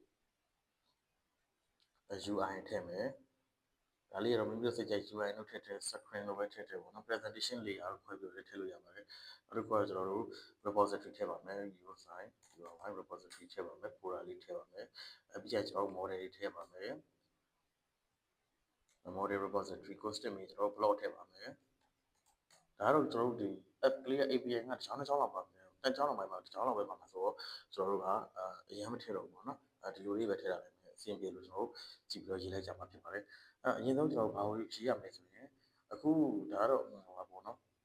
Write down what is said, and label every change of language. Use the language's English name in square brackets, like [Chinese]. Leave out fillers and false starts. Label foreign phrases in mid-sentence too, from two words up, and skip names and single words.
[Burmese] UI ထည့်မယ်ဒါလေးတော့မိမိတို့စိတ်ကြိုက် UI လို့ထည့် screen လို့ပဲထည့်ပေါ့နော် [English] presentation layer [Burmese] လို့ခွဲပြီးတော့ထည့်လို့ရပါတယ်နောက်တစ်ခုကကျွန်တော်တို့ repository ထည့်ပါမယ် [English] UI repository [Burmese] ထည့်ပါမယ် folder လေးထည့်ပါမယ်ပြီးကြကျွန်တော်တို့ model တွေထည့်ပါမယ် [English] model repository custom [Burmese] တွေကျွန်တော်တို့ plot ထည့်ပါမယ်ဒါကတော့ကျွန်တော်တို့ဒီ app ကလေးရဲ့ API ကတစ်ချောင်းတစ်ချောင်းလောက်ပါမယ်တစ်ချောင်းလောက်ပဲပါတစ်ချောင်းလောက်ပဲပါမှာဆိုတော့ကျွန်တော်တို့ကအရင်မထည့်တော့ဘူးပေါ့နော်ဒီလိုလေးပဲထည့်ရတယ်အဆင်ပြေလို့ကျွန်တော်တို့ကြည့်ပြီးတော့ရေးလိုက်ကြမှာဖြစ်ပါတယ်အရင်ဆုံးကျွန်တော်ဘာလို့ရေးရမလဲဆိုရင်အခုဒါကတော့ဟိုပါပေါ့နော်